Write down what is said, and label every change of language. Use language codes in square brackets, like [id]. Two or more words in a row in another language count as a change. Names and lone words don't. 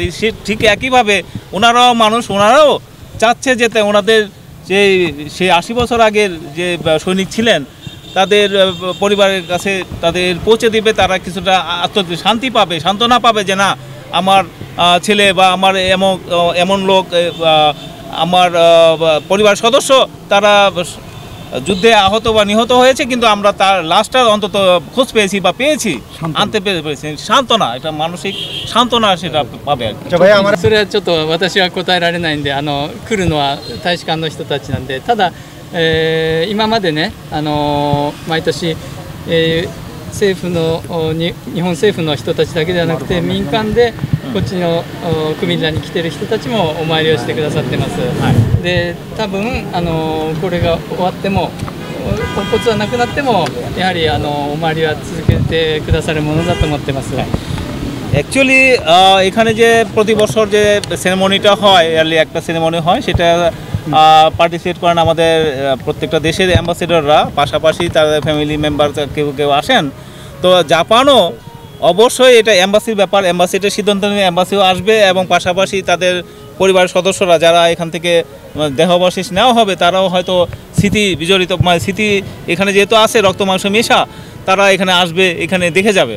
[bn] সে ঠিক একইভাবে ওনারাও মানুষ, ওনারাও চাচ্ছে যেতে ওনাদের সেই 80 বছর আগের যে সৈনিক ছিলেন তাদের পরিবারের কাছে তাদের পৌঁছে দিবে, তারা কিছুটা শান্তি পাবে, সান্ত্বনা পাবে যে না আমার ছেলে বা আমার এমন লোক, আমার পরিবার সদস্য তারা যুদ্ধে আহত বা নিহত হয়েছে, কিন্তু আমরা তার লাশটা অন্তত খোঁজ পেয়েছি বা পেয়েছি, আনতে পেরেছি। সান্ত্বনা, এটা মানসিক সান্ত্বনা সেটা পাবে আর কি। [ja] それはちょっと私は答えられないんで、来るのは大使館の人たちなんで、ただ、今までね、毎年、 政府の日本政府の人たちだけではなくて民間でこっちのクミラに来てる人たちもお参りをしてくださってます。で多分これが終わってもポンコツはなくなってもやはりお参りは続けてくださるものだと思ってます。 [bn] অ্যাকচুয়ালি এখানে যে প্রতি বছর যে সেরেমনিটা হয় ইয়ারলি একটা সেরেমনি হয় সেটা পার্টিসিপেট করেন আমাদের প্রত্যেকটা দেশের অ্যাম্বাসেডররা, পাশাপাশি তাদের [en] family member [bn] কেউ কেউ আসেন। তো জাপানও অবশ্যই এটা অ্যাম্বাসির ব্যাপার, অ্যাম্বাসিটার সিদ্ধান্ত নিয়ে অ্যাম্বাসিও আসবে এবং পাশাপাশি তাদের পরিবারের সদস্যরা যারা এখান থেকে দেহাবশেষ নেওয়া হবে তারাও হয়তো স্মৃতি বিজড়িত, মানে স্মৃতি এখানে যেহেতু আছে রক্ত মাংস মেশা, তারা এখানে আসবে, এখানে দেখে যাবে।